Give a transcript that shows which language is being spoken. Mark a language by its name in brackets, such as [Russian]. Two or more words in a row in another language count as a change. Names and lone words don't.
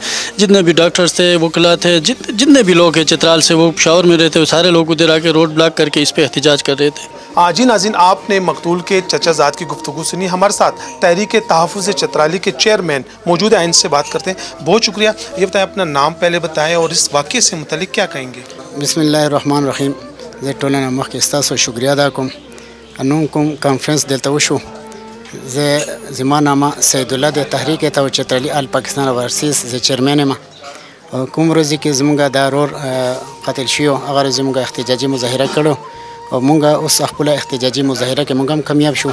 [Urdu] جتنے بھی ڈاکٹرز تھے وکلا تھے جتنے بھی لوگ ہیں چترال سے وہ پشاور میں رہتے وہ سارے لوگ ادھر آ کے روڈ بلاک کر کے اس پہ احتجاج کر رہے تھے. جی ناظرین آپ نے مقتول کے چچا زاد کی گفتگو سنی. ہمارے ساتھ تحریک تحفظ چترالی کے چیئرمین موجود ہیں. ان سے بات کرتے ہیں. بہت شکریہ. یہ بتائیں اپنا نام پہلے بتائیں اور اس واقعے سے متعلق کیا کہیں گے؟ [Arabic] بسم الله الرحمن الرحیم. [Pashto] زه ټولنه مخکې ستاسو شکریا ادا کوم. نن کوم کانفرنس دلته وشو زما نامه سید الله د تحریک تحفظ چترالی آل پاکستان ورسیس زه چیرمن یم. کوم ورځ کې زموږ د رور قتل شو هغه زموږ احتجاجي مظاهره کړو او مونږه اوس خپل احتجاجي مظاهره کې مونږ هم کامیاب شو.